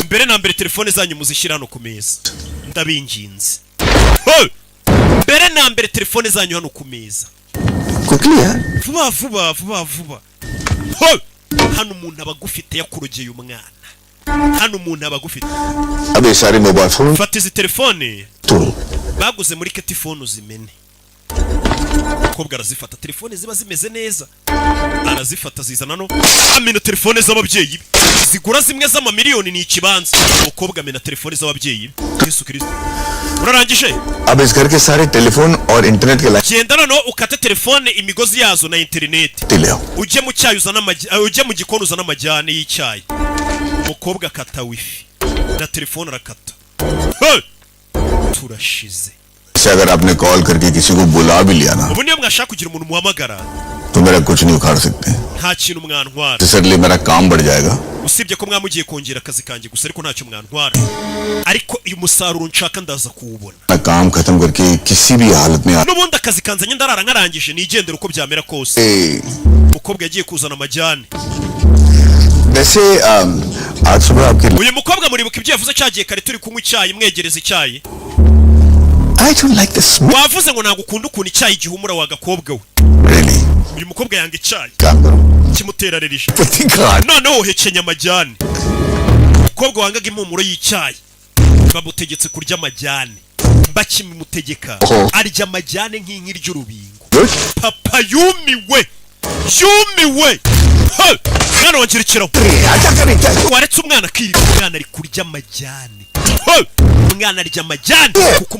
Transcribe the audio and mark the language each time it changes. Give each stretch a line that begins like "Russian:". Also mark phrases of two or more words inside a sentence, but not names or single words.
Kinyarwanda: Mbere na mbere telefone zanyu muzishyira hano ku meza. Ndabinginze. Mbere na mbere telefone zanyu hano ku meza.
Hindi: क्विकली यार
Kinyarwanda: Vuba. Hano umuntu aba agufite yakurogeye umwana. Hano umuntu aba agufite.
Hindi: अब ये सारे
English: mobile phone
Kinyarwanda: Fata izi telefone तो baguze muri ketifone uzimene. Umukobwa arazifata telefone ziba zimeze neza. Arazifata zizana no amena telefone z'ababyeyi. Zigura zimwe z'amamiliyoni ni ikibanza. Umukobwa amena telefone z'ababyeyi. Yesu Kristo. Urarangije?
Hindi: अब इस घर के सारे टेलीफोन और इंटरनेट के लाइन
Kinyarwanda: Genda noneho ukate telefone imigozi yazo na internet.
Hindi: ले आओ
Kinyarwanda: Ujye mu cyayi uzana ujye mu gikoni uzana amajyane y'icyayi. umukobwa akata wifi na telefone arakata. Hey! Turashize.
Hindi: से अगर आपने कॉल करके किसी को बुला भी लिया ना
Kinyarwanda: ubu niyo mwashaka kugira umuntu muhamagara
Hindi: तो मेरा कुछ नहीं उखाड़ सकते
Kinyarwanda: nta kintu mwantwara
Hindi: इसलिए मेरा काम बढ़ जाएगा
Kinyarwanda: usibye ko mwamugiye kongera akazi kanjye gusa ariko ntacyo mwantwara ariko uyu musaruro nshaka ndaza kuwubona
Hindi: मैं काम खत्म करके किसी भी हालत में
Kinyarwanda: n'ubundi akazi kanzanye ndarara nkarangije nigendera uko byamera kose umukobwa yagiye kuzana amajyane
Hindi: वैसे आज सुबह आपके
Kinyarwanda: uyu mukobwa muribuka ibyo yavuze cyagiye kare turi kunywa icyayi mwegereza icyayi
English: I don't like the smell
Kinyarwanda: wavuze ngo ntabwo ukunda ukuntu icyayi gihumura wa gakobwa we really uyu mukobwa yanga icyayi
Hindi: काम करो
Kinyarwanda: kimutera rerisha
Hindi: पति का
Kinyarwanda: noneho uhekenya amajyane umukobwa wangaga impumuro y'icyayi bamutegetse kurya amajyane bakimutegeka arya amajyane nk'inki ry'urubingo papa yumiwe mwana wangerekeraho waretse umwana akirirwa umwana ari kurya amajyane umwana arya amajyane kuko